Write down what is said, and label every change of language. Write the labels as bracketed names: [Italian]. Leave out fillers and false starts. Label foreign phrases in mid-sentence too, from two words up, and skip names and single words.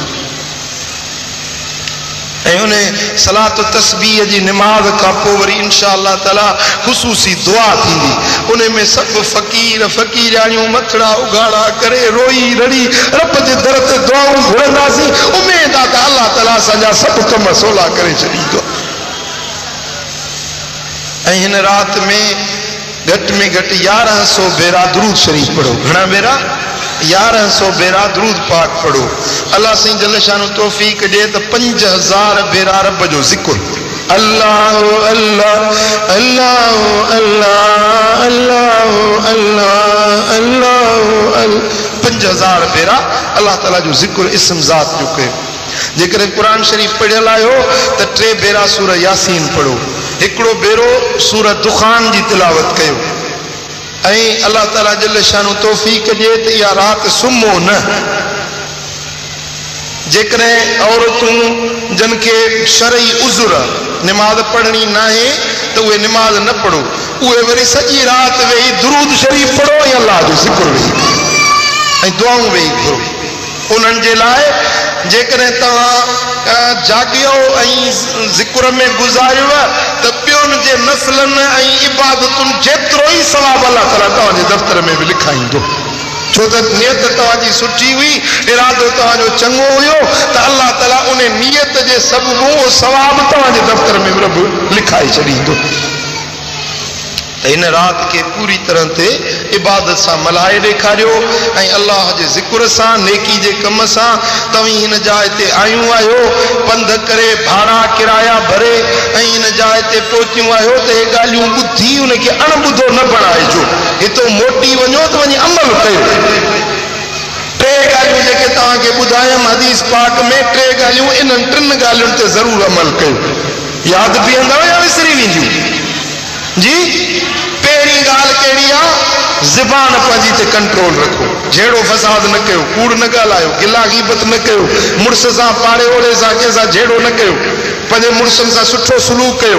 [Sindhi] ऐं उन सलात तस्बीह जी नमाज का पोइ वरी [Arabic] إن شاء الله تعالى [Sindhi] ख़ुसूसी दुआ थींदी उन में सब फ़कीर फ़कीराणियूं मथड़ा उघाड़ा करे रोई रड़ी रब जे दर ते दुआऊं घुरंदासीं उम्मीद आहे त अल्लाह ताला असांजा सब कम सवला करे छॾींदो ऐं हिन रात में घट 1100 बेरा दुरूद शरीफ पढ़ो घणा बेरा 1100 बेरा दुरूद पाक पढ़ो अल्लाह सही जल शान तौफीक दे तो 5000 भेरा रब जो जिक्र अल्लाह अल्लाह अल्लाह अल्लाह अल्लाह अल्लाह अल्लाह 5000 भेरा अल्लाह ताला जो जिक्र इस्म जात जो कयो। जेकर कुरान शरीफ पढ़ियल आयो तो 3 भेरा सूरह यासीन पढ़ो, एकड़ो भेरो सूरह दुखान जी तिलावत कयो। अल्लाह ताला जल शान तौफीक दे तो या रात सुम्हो न। जेकर औरतूं जन के शरई उज़ुर नमाज पढ़नी ना है तो वे नमाज न पढ़ो, वे वरी सजी रात वेही दुरूद शरीफ पढ़ो या अल्लाह जो जिक्र वेही दुआऊं वेही करो उन्हनि जे लाइ। जेकर तव्हां जागियो जिक्र में गुज़ारियो तो ॿियुनि जे नस्लनि इबादतुनि जेतिरो ई सवाब अल्लाह ताला तव्हांजे दफ़्तर में भी लिखाईंदो। छो त नियत तव्हांजी सुठी हुई, इरादो तव्हांजो चङो हुयो तो अल्लाह ताला उन नियत जे सबबु उहो सवाब तव्हांजे दफ़्तर में रब लिखाए छॾींदो। इन रात के [Urdu] پوری طرح سے عبادت سے [Sindhi] मल्हाए ॾेखारियो अल्लाह के जिक्र से नेकी के कम से तवी इन जाइ ते आयूं आयो पंध करे भाड़ा किराया भरे इन जाइ ते पहुचियूं आयो तो ये गालियूं बुद्धि उनके अणबुधो न बणाइजो, हितो मोटी वञो तो वञी अमल कयो। 3 गालियूं जेके तव्हांखे ॿुधायमि हदीस पाक में 3 गालियूं इन्हनि 3 गालियुनि ते ज़रूर अमल कयो। याद बीहंदव या विसरी वेंदियूं जी? पहिरीं ॻाल्हि कहिड़ी आहे, ज़बान पंहिंजी ते कंट्रोल रखो, जहिड़ो फसाद न कयो, कूड़ न ॻाल्हायो, गिला गीबत न कयो, मुड़ुस सां पाड़े ओड़े सां कंहिंसां जहिड़ो न कयो, पंहिंजे मुड़ुसनि सां सुठो सलूक कयो।